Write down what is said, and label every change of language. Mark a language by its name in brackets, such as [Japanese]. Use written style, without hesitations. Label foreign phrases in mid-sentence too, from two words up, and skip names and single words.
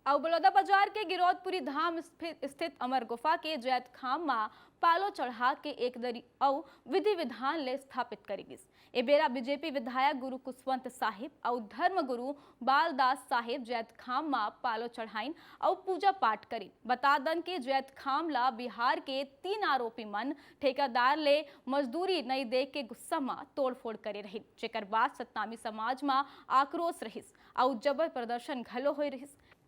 [Chhattisgarhi] और बलौदाबाजार के गिरौदपुरी धाम स्थित अमर गुफा के जैत खाम मां पालो चढ़ा के एक दरी और विधि विधान ले स्थापित करेगी। ए बेरा बीजेपी विधायक गुरु कुशवंत साहिब और धर्म गुरु बालदास साहिब जैत खाम मां पालो चढ़ाइन और पूजा पाठ करी। बता दन के जैत खाम ला बिहार के 3 आरोपी मन ठेकेदार ले मजदूरी नहीं दे के गुस्सा में तोड़फोड़ करे रही, जेकर बाद सतनामी समाज में आक्रोश रहिस और जबर प्रदर्शन घलो हो रहिस।